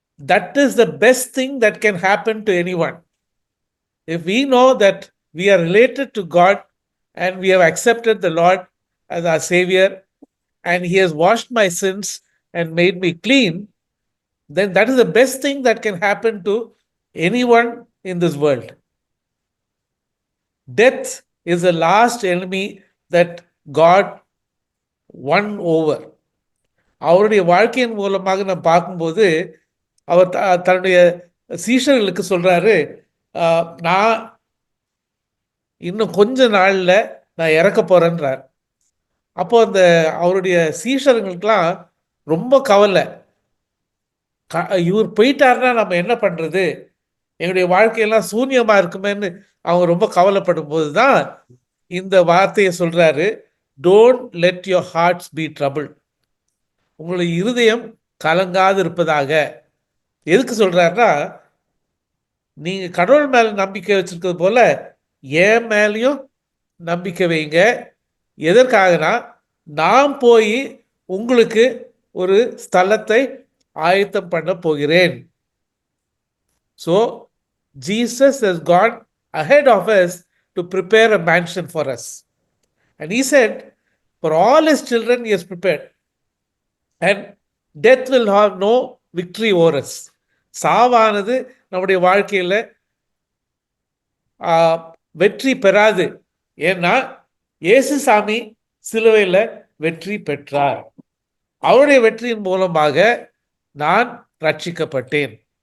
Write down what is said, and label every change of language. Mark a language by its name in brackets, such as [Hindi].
[English] That is the best thing that can happen to anyone. If we know that we are related to God and we have accepted the Lord as our Savior and He has washed my sins and made me clean, then that is the best thing that can happen to anyone in this world. Death is the last enemy that God won over. [Tamil] அவருடைய வாழ்க்கையின் மூலமாக நம்ம பார்க்கும்போது அவர் தன்னுடைய சீஷர்களுக்கு சொல்றாரு, நான் இன்னும் கொஞ்ச நாளில் நான் இறக்க போறேன்றார். அப்போ அவருடைய சீஷர்களுக்கெல்லாம் ரொம்ப கவலை. இவர் போயிட்டாருன்னா நம்ம என்ன பண்றது, எங்களுடைய வாழ்க்கையெல்லாம் சூன்யமா இருக்குமேன்னு அவங்க ரொம்ப கவலைப்படும் போது தான் இந்த வார்த்தையை சொல்றாரு, [English] Don't let your hearts be trouble. [Tamil] உங்களுடைய இருதயம் கலங்காது இருப்பதாக. எதுக்கு சொல்றாருன்னா, நீங்க கடவுள் மேல நம்பிக்கை வச்சிருக்கிறது போல என் மேலையும் நம்பிக்கை வைங்க. எதற்காகனா, நான் போய் உங்களுக்கு ஒரு ஸ்தலத்தை ஆயத்தம் பண்ண போகிறேன். [English] So Jesus has gone ahead of us to prepare a mansion for us. And he said, for all his children he has prepared. And death will have no victory over us. [Tamil] சாவானது நம்முடைய வாழ்க்கையில் வெற்றி பெறாது. ஏன்னா இயேசு சாமி சிலுவையில் வெற்றி பெற்றார். அவருடைய வெற்றியின் மூலமாக நான் ரட்சிக்கப்பட்டேன்.